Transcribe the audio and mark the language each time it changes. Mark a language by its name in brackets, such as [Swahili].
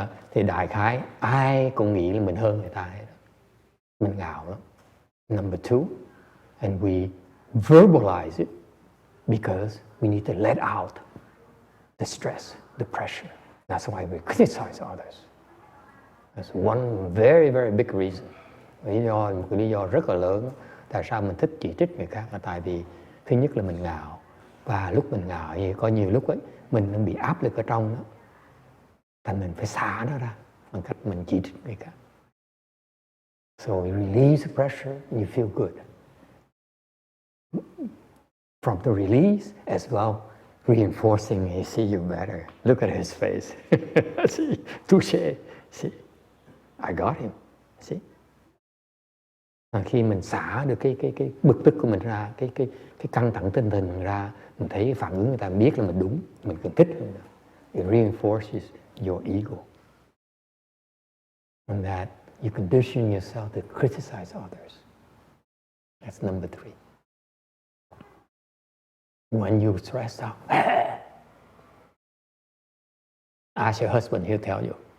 [Vietnamese] Thì đại khái ai cũng nghĩ là mình hơn người ta hết. Mình ngạo lắm. [English] Number two, and we verbalize it because we need to let out the stress, the pressure. That's why we criticize others. That's one very, very big reason. [Vietnamese] Một cái lý do rất là lớn tại sao mình thích chỉ trích người khác là tại vì thứ nhất là mình ngạo, và lúc mình ngạo thì có nhiều lúc ấy mình bị áp lực ở trong đó, thành mình phải xả nó ra bằng cách mình chỉ trích người khác. [English] So you release the pressure and you feel good. From the release as well, reinforcing, you see you better. Look at his face. See, touché. See, I got him. See. [Vietnamese] Khi mình xả được cái bực tức của mình ra, cái căng thẳng tinh thần mình ra, mình thấy phản ứng người ta biết là mình đúng, mình cần thích hơn nữa. [English] It reinforces your ego. And that you condition yourself to criticize others. That's number three. When you're stressed out, ask your husband, he'll tell you.